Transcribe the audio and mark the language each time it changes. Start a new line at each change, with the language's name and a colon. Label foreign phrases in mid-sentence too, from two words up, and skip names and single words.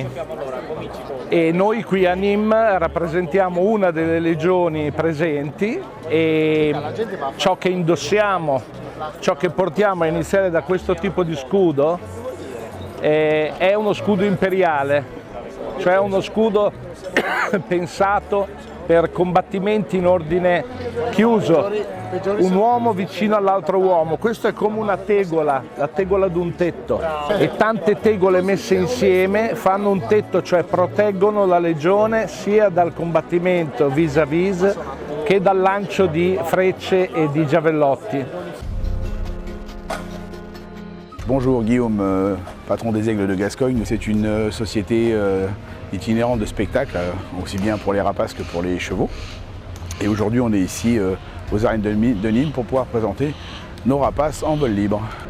Italian: E noi qui a Nîmes rappresentiamo una delle legioni presenti e ciò che indossiamo, ciò che portiamo, a iniziare da questo tipo di scudo, è uno scudo imperiale, cioè uno scudo pensato per combattimenti in ordine chiuso, un uomo vicino all'altro uomo. Questo è come una tegola, la tegola di un tetto, e tante tegole messe insieme fanno un tetto, cioè proteggono la legione sia dal combattimento vis-à-vis che dal lancio di frecce e di giavellotti.
French: Bonjour, Guillaume, patron des Aigles de Gascogne. C'est une société itinérante de spectacle, aussi bien pour les rapaces que pour les chevaux. Et aujourd'hui, on est ici aux arènes de Nîmes pour pouvoir présenter nos rapaces en vol libre.